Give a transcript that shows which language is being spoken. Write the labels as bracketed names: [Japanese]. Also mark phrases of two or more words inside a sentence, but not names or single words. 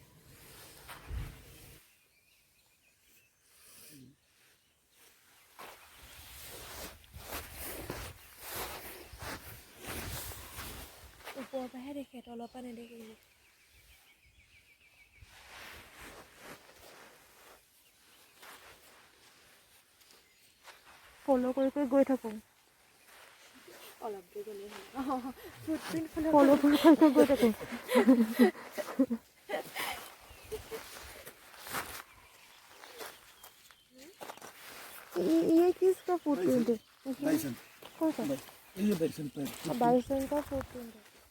[Assamese] ওপৰৰ পৰাহে দেখে, তলৰ পৰা নেদেখে। ফ'ল' কৰি গৈ থাকোঁ। অলপ দেৰি গ'লেই হ'ল। [English] footprint follow' [Assamese] কৰি গৈ থাকোঁ। [Hindi] ये किसका फुटप्रिंट है? कौन सा? ये बाइसन पर बाइसन का फुटप्रिंट है।